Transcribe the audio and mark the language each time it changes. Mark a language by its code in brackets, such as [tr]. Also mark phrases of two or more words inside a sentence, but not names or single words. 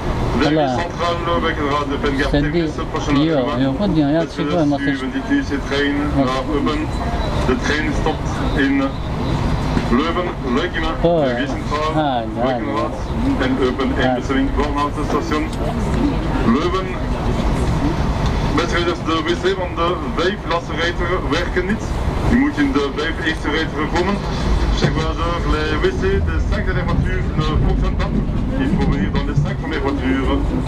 [it] Allora, senti, io continuo a seguire, ma se... [nl] Leuven, Leukema, Wiesenthal, Leukenrad en Eupen en bestelling van het station Leuven. Met rijders de wc van de 5 laatste rijtuigen werken niet. Je moet in de 5 eerste rijtuigen komen. [fr] Chaque voyageur, les WC de 5 dernières voitures ne fonctionnent pas. Il faut venir dans les 5 premières voitures.